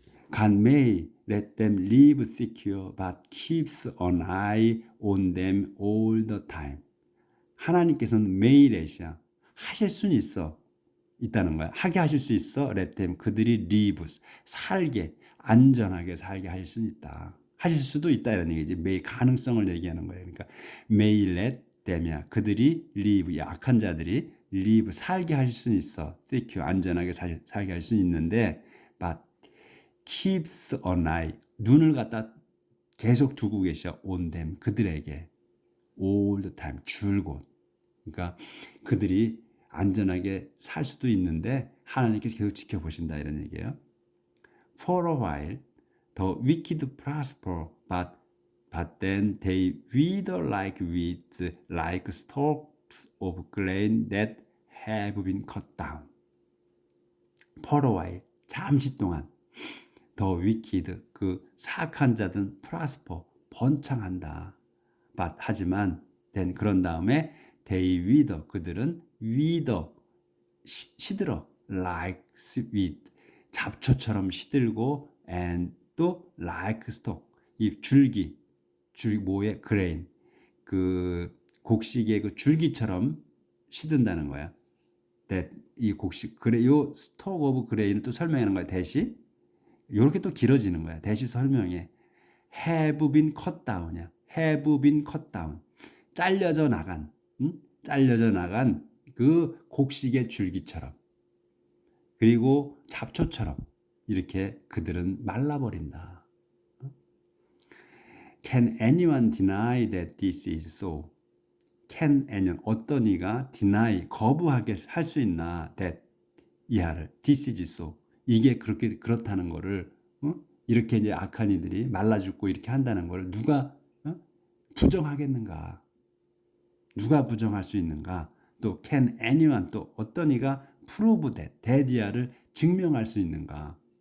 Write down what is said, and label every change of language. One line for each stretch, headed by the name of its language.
English: God may let them live secure, but keeps an eye on them all the time.
Korean: 하나님께서는
English: may let이야.
Korean: 하실 수는 있다는 거야. 하게 하실 수 있어.
English: let them
Korean: 그들이 live 살게 안전하게 살게 하실 수는 있다. 하실 수도 있다 이런 얘기지. may 가능성을 얘기하는 거예요. 그러니까
English: may let them이야.
Korean: 그들이 live 약한 자들이 live 살게 하실 수는 있어. secure 안전하게 살게 할 수는 있는데
English: but keeps an eye
Korean: 눈을 갖다 계속 두고 계셔.
English: on them.
Korean: 그들에게.
English: all the time.
Korean: 줄곧. 그러니까 그들이 안전하게 살 수도 있는데 하나님께서 계속 지켜보신다 이런 얘기예요.
English: For a while, the wicked prosper, but then they wither like weeds, like stalks of grain that have been cut down. For a while,
Korean: 잠시 동안,
English: the wicked,
Korean: 그 사악한 자들은 prosper, 번창한다. But 하지만 then 그런 다음에
English: they wither,
Korean: 그들은 wither, 시들어,
English: like weed,
Korean: 잡초처럼 시들고 and 또
English: like stalk,
Korean: 이 줄기 뭐의 grain, 그 곡식의 그 줄기처럼 시든다는 거야. that 이 곡식 그래 요
English: stalk of grain을
Korean: 또 설명하는 거야. 대시 요렇게 또 길어지는 거야. 대시 설명해.
English: have been cut down이야. have been cut down.
Korean: 잘려져 나간, 잘려져 나간 그 곡식의 줄기처럼. 그리고 잡초처럼 이렇게 그들은 말라버린다.
English: Can anyone deny that this is so? Can anyone,
Korean: 어떤 이가 deny, 거부하게 할 수 있나?
English: that,
Korean: 이하를,
English: this is so.
Korean: 이게 그렇게 그렇다는 거를 이렇게 이제 악한 이들이 말라 죽고 이렇게 한다는 걸 누가 부정하겠는가? 누가 부정할 수 있는가? 또
English: can anyone,
Korean: 또 어떤 이가
English: prove that,
Korean: that,를 증명할 수 있는가?